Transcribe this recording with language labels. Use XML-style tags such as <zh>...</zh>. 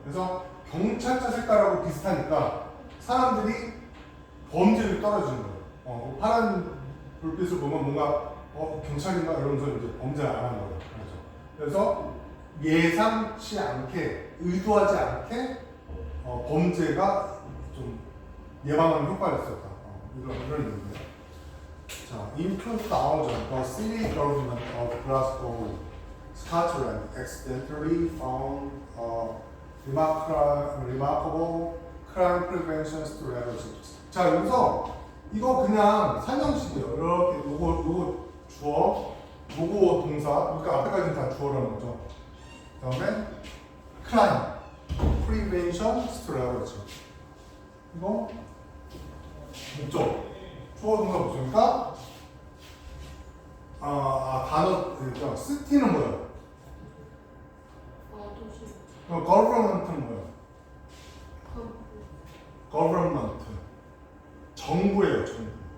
<ko>그래서 경찰차 색깔하고 비슷하니까 사람들이 범죄율이 떨어지는 거예요. 파란 불빛을 보면 뭔가 경찰인가 이러면서 이제 범죄를 안 하는 거예요. 그래서 예상치 않게, 의도하지 않게 범죄가 좀 예방하는 효과가 있었다. 이런 의미입니다.</ko> <en>자, in 2000, the city government of Glasgow, Scotland, accidentally found a remarkable crime prevention strategy.</en> <ko>자, 여기서 이거 그냥 산정식이에요. 이렇게 요거 주어, 요거 동사, 그러니까 앞에까지는 다 주어라는 거죠. 그 다음에</ko> <en>crime prevention strategy.</en> <ko>이거 목적. 주어 동사 목적이니까 단어 그러니까 city는 뭐예요? 도시. 그럼 government는 뭐예요? government. 정부예요, 정부.</ko>